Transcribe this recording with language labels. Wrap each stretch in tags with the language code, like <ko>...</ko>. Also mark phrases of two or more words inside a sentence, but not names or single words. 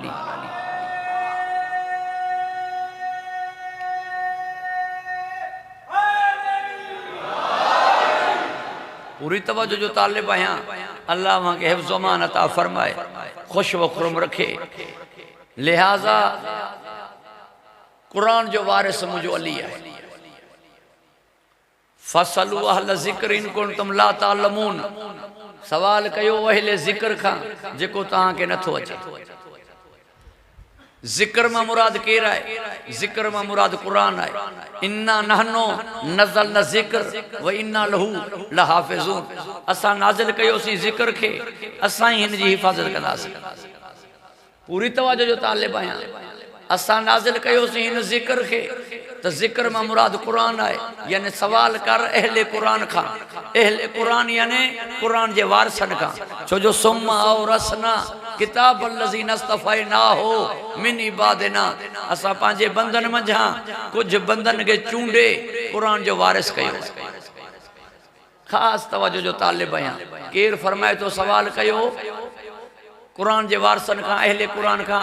<sd>पूरी तवज्जो जो तालिब आहियां। अल्लाह मां के हिफ़्ज़ अमान अता फरमाए, ख़ुश व खुरम रखे। लिहाज़ा कुरान जो वारिस मुंहिंजो अली आहे।</sd> <ar>فاسألوا أهل الذكر إن كنتم لا تعلمون.</ar> <sd>सवाल कयो अहले ज़िक्र खां जेको तव्हांखे नथो अचे। ज़िक्र मां मुराद केरु आहे? ज़िक्र मां मुराद कुरान आहे।</sd> <ar>إنا نحن نزلنا الذكر وإنا له لحافظون.</ar> <sd>असां नाज़िल कयोसीं ज़िक्र खे, असां ही हिन जी हिफ़ाज़त कंदासीं। पूरी तवज्जो जो तालिब आहियां। असां नाज़िल कयोसीं हिन ज़िक्र खे त ज़िक्र मां मुराद क़ुरान आहे, यानी सवाल कर अहले क़ुरान खां। अहले क़ुरान यानी क़ुरान जे वारसनि खां। छो जो</sd> <ar>ثم أورثنا الكتاب الذين اصطفينا من عبادنا,</ar> <sd>असां पंहिंजे बंदन मंझां कुझु बंदन खे चूंडे क़ुरान जो वारिस कयो। ख़ासि तवजो जो तालिब आहियां। केरु फरमाए तो सवाल कयो क़ुरान जे वारसनि खां, अहले क़ुरान खां?</sd>